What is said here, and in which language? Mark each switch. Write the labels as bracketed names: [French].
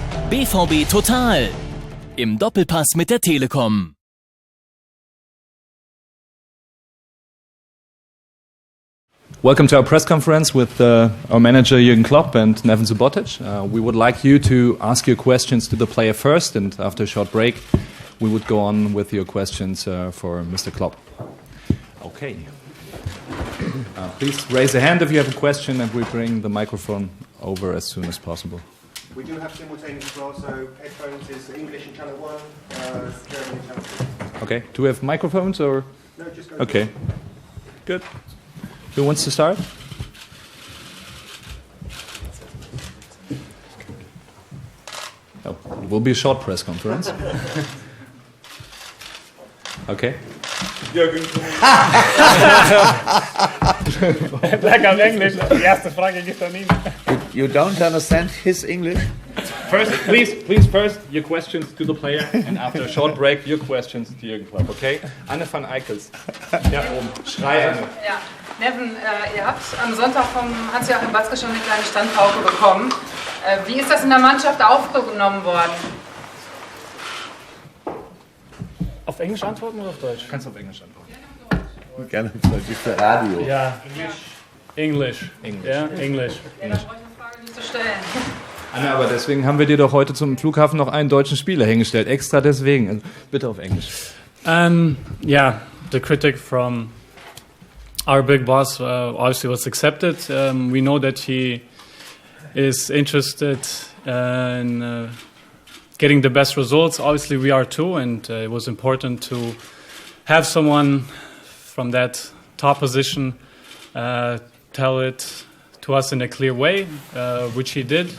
[German] BVB Total im Doppelpass mit der Telekom. [English] Welcome to our press conference with our manager Jürgen Klopp and Neven Subotic. We would like you to ask your questions to the player first, and after a short break, we would go on with your questions for Mr. Klopp. Okay. Please raise a hand if you have a question, and we bring the microphone over as soon as possible. We do have simultaneous as well, so headphones is English in channel 1, German in channel 2. Okay. Do we have microphones or? No, just go. Okay. Good. Who wants to start? Oh, it will be a short press conference. Okay. Jürgen. [German] Sag auf Englisch, die erste Frage geht an ihn. [English] You don't understand his English? First, please, your questions to the player, and after a short break, your questions to Jürgen Klopp, okay? [German] Anne van Eickels. Ja, oben. Schrei, Anne. Ja, Neven, ihr habt am Sonntag vom Hans-Joachim Watzke schon eine kleine Standpauke bekommen. Wie ist das in der Mannschaft aufgenommen worden? Auf Englisch antworten oder auf Deutsch? Kannst du auf Englisch antworten. Gerne auf Deutsch, ist für Radio. Ja, Englisch. Ja, Englisch. Ja, dann brauche ich eine Frage nicht zu stellen. Anne, aber deswegen haben wir dir doch heute zum Flughafen noch einen deutschen Spieler hingestellt. Extra deswegen. Also bitte auf Englisch. [English] Yeah, the critic from our big boss obviously was accepted. We know that he is interested in getting the best results. Obviously, we are too, and it was important to have someone from that top position tell it to us in a clear way, which he did.